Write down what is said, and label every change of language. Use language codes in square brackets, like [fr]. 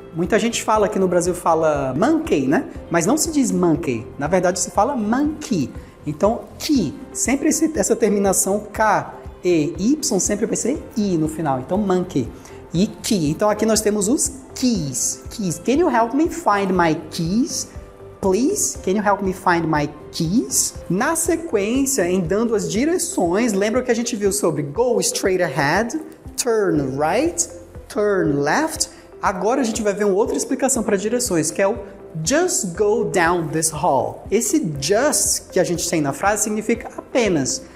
[pt] Muita gente fala aqui no Brasil, fala monkey, né? Mas não se diz monkey. Na verdade, se fala monkey. Então, key. Sempre essa terminação K, E, Y, sempre vai ser I no final. Então, monkey. e key. Então aqui nós temos os keys. [en] Can you help me find my keys? Please, can you help me find my keys? [pt] Na sequência, em dando as direções, lembra que a gente viu sobre [en] go straight ahead, turn right, turn left. [pt] Agora a gente vai ver uma outra explicação para direções, que é o [en] just go down this hall. [pt] Esse just que a gente tem na frase significa apenas.